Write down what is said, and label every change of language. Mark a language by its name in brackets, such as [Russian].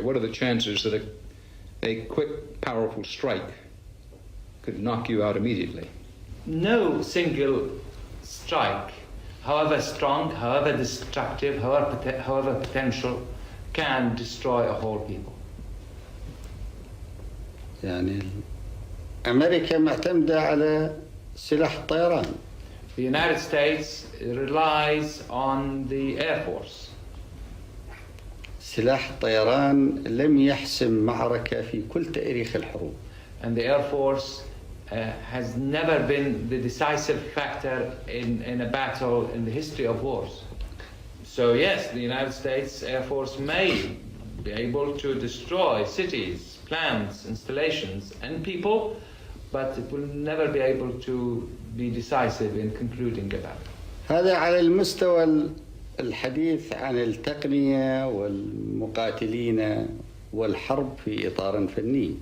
[English] What are the chances that a quick, powerful strike could knock you out immediately? No single strike, however strong, however destructive, however potential, can destroy a whole people. [Arabic] يعني أمريكا معتمدة على سلاح الطيران. [English] The United States relies on the Air Force. [Arabic] سلاح الطيران لم يحسم معركة في كل تاريخ الحروب. [English] And the Air Force has never been the decisive factor in a battle in the history of wars. So yes, the United States Air Force may be able to destroy cities, plants, installations, and people, but it will never be able to be decisive in concluding a battle. [Arabic] هذا على المستوى الحديث عن التقنية والمقاتلين والحرب في إطار فني.